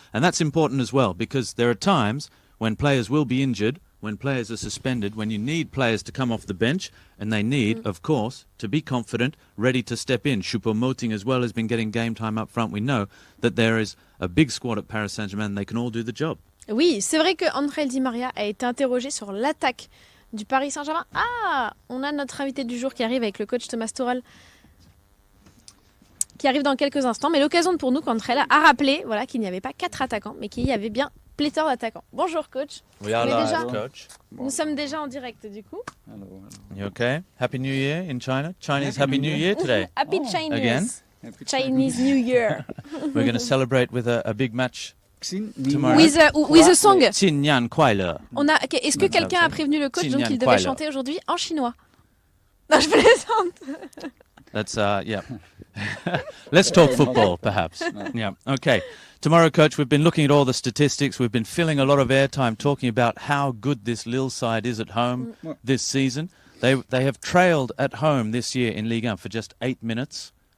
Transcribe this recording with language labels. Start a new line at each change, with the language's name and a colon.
English: And that's important as well, because there are times when players will be injured, when players are suspended, when you need players to come off the bench, and they need, of course, to be confident, ready to step in. Choupo-Moting as well has been getting game time up front. We know that there is a big squad at Paris Saint-Germain, and they can all do the job.
French: Oui, c'est vrai que Angel Di Maria a été interrogé sur l'attaque du Paris Saint-Germain. Ah, on a notre invité du jour qui arrive avec le coach Thomas Tuchel, qui arrive dans quelques instants. Mais l'occasion pour nous, qu'Angel a rappelé qu'il n'y avait pas 4 attaquants, mais qu'il y avait bien pléthore d'attaquants. Bonjour coach.
English: We are live, coach.
French: Nous sommes déjà en direct du coup.
English: Hello. You okay? Happy New Year in China? Chinese Happy New Year today. Happy Chinese. Again? Chinese New Year. We're going to celebrate with a big match tomorrow. With a song.
Chinese: Xinyan Kuaile.
French: Est-ce que quelqu'un a prévenu le coach donc qu'il devait chanter aujourd'hui en chinois? Non, je plaisante.
English: That's yeah. Let's talk football, perhaps. Yeah. Okay. Tomorrow, coach, we've been looking at all the statistics. We've been filling a lot of airtime talking about how good this Lille side is at home this season. They have trailed at home this year in Ligue 1 for just 8 minutes.